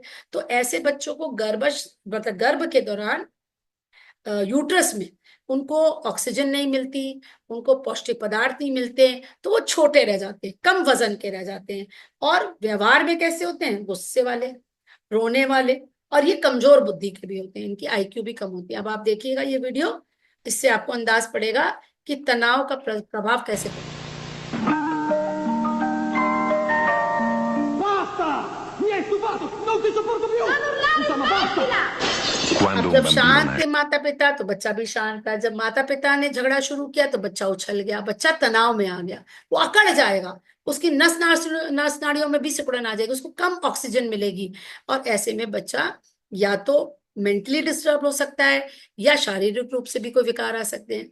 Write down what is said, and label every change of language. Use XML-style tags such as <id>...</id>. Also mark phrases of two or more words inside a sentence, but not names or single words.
<hi>तो ऐसे बच्चों को मतलब गर्भ के दौरान यूट्रस में उनको ऑक्सीजन नहीं मिलती, उनको पौष्टिक पदार्थ नहीं मिलते, तो वो छोटे रह जाते हैं, कम वजन के रह जाते हैं। और व्यवहार में कैसे होते हैं? गुस्से वाले, रोने वाले, और ये कमजोर बुद्धि के भी होते हैं, इनकी आईक्यू भी कम होती है। अब आप देखिएगा ये वीडियो, इससे आपको अंदाज पड़ेगा कि तनाव का प्रभाव कैसे पड़ता है।</hi> <it>Mi hai stufato! Non ti sopporto più! Non urlare, Insomma, basta! smettila!</it> <hi>अब जब शांत थे माता पिता तो बच्चा भी शांत था, जब माता पिता ने झगड़ा शुरू किया तो बच्चा उछल गया, बच्चा तनाव में आ गया, वो अकड़ जाएगा, उसकी नस नाड़ियों में भी सिकुड़न आ जाएगी, उसको कम ऑक्सीजन मिलेगी। और ऐसे में बच्चा या तो मेंटली डिस्टर्ब हो सकता है, या शारीरिक रूप से भी कोई विकार आ सकते हैं।</hi>